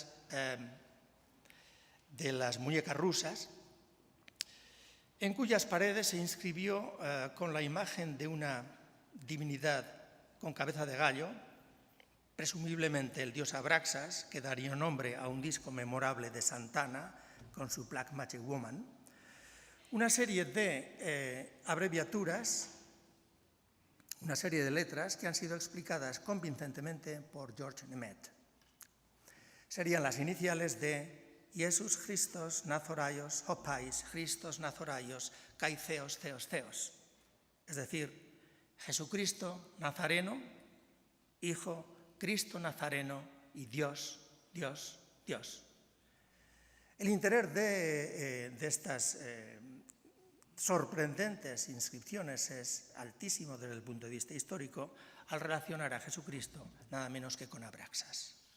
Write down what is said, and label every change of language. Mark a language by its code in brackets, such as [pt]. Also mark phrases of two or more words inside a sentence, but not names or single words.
[es] las muñecas rusas, en cuyas paredes se inscribió con la imagen de una divinidad con cabeza de gallo, presumiblemente el dios Abraxas, que daría nombre a un disco memorable de Santana con su Black Magic Woman, una serie de abreviaturas, una serie de letras que han sido explicadas convincentemente por George Nemeth. Serían las iniciales de [el] Ἰησοῦς Χριστὸς Ναζωραῖος ὁ παῖς Χριστὸς Ναζωραῖος καὶ Θεὸς Θεὸς Θεός, [es] es decir, Jesucristo Nazareno, Hijo, Cristo Nazareno y Dios, Dios, Dios. El interés de estas sorprendentes inscripciones es altísimo desde el punto de vista histórico al relacionar a Jesucristo nada menos que con Abraxas.